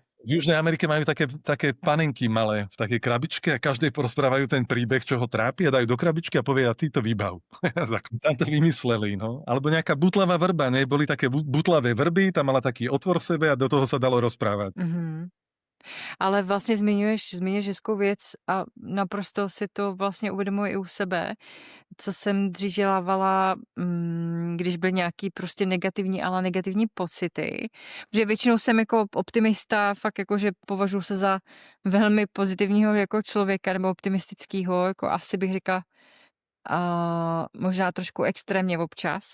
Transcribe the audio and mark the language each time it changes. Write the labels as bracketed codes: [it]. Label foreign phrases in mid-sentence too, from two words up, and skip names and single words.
[sk] V Južnej Amerike majú také panenky malé v takej krabičke a každej porozprávajú ten príbeh, čo ho trápi a dajú do krabičky a povie, a ty to vybav. Tam to vymysleli, no. Alebo nejaká butlavá vrba, ne? Boli také butlavé vrby, tam mala taký otvor v sebe a do toho sa dalo rozprávať. Mhm. [cs] Ale vlastně zmiňuješ hezkou věc a naprosto si to vlastně uvědomuji i u sebe, co jsem dřív dělávala, když byly nějaký prostě negativní, ale negativní pocity. Protože většinou jsem jako optimista, fakt jako, že považuji se za velmi pozitivního jako člověka nebo optimistického, jako asi bych řekla možná trošku extrémně občas.